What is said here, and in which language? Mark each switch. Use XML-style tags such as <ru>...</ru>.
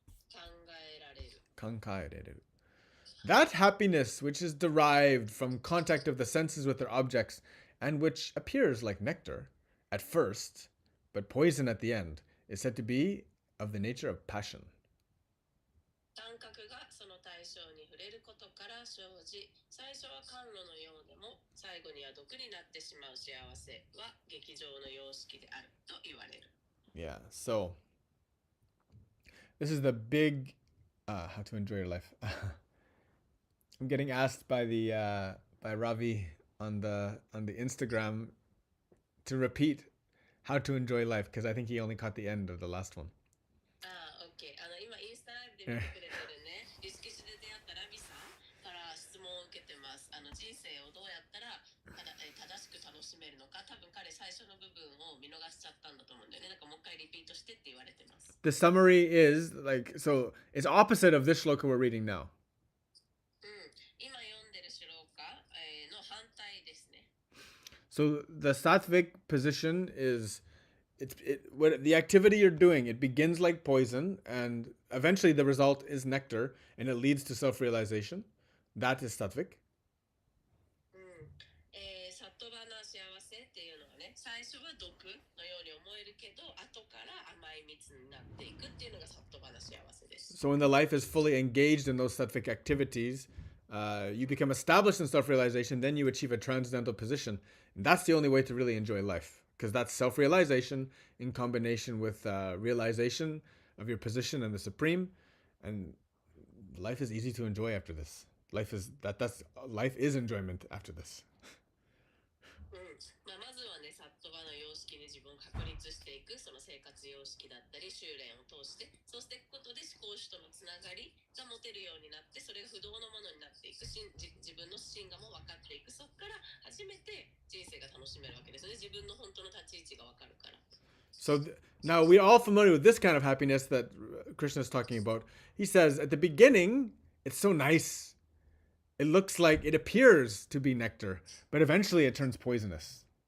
<ja>考えられる Kankaereru.</ja> <en>That happiness which is derived from contact of the senses with their objects and which appears like nectar at first, but poison at the end, is said to be of the nature of passion.</en> <ja>感覚がその対象に触れることから生じ、最初は甘露のようでも最後には毒になってしまう幸せは劇場の様式であると言われる。</ja> <en>Yeah, so this is the big how to enjoy your life. I'm getting asked by by Ravi on the Instagram to repeat how to enjoy life because I think he only caught the end of the last one. OK。</en> <ja>今インスタライブで見てくれてるね、リスケシで出会ったラビさんから質問を受けてます。人生をどうやったら正しく楽しめるのか、多分彼最初の部分を見逃しちゃったんだと思うんだよね。なんかもう一回リピートしてって言われてます。</ja> <en>The summary is like, so it's opposite of this shloka we're reading now.</en> <ja>今読んでるシローカの反対ですね。</ja> <en>So the sattvic position is what the activity you're doing, it begins like poison and eventually the result is nectar and it leads to self-realization. That is sattvic.</en> <ja>サットバな幸せっていうのはね、最初は毒のように思えるけど、後から甘い蜜になっていくっていうのがサットバな幸せです。</ja> <en>So when the life is fully engaged in those sattvic activities, you become established in self-realization, then you achieve a transcendental position. And that's the only way to really enjoy life, because that's self-realization in combination with realization of your position in the Supreme. And life is easy to enjoy after this. Life is enjoyment after this.</en> <ja>まずはね、サットバの様式に自分を確立していく、その生活様式だったり、修練を通して、そうしていくことで思考主とのつながりが持てるようになって、それが不動のものになっていく、自分の真我も分かっていく、そこから初めて人生が楽しめるわけですね。自分の本当の立ち位置が分かるから。</ja> <en>So now we're all familiar with this kind of happiness that Krishna is talking about. He says at the beginning, it's so nice. It looks like it appears to be nectar, but eventually it turns poisonous.</en>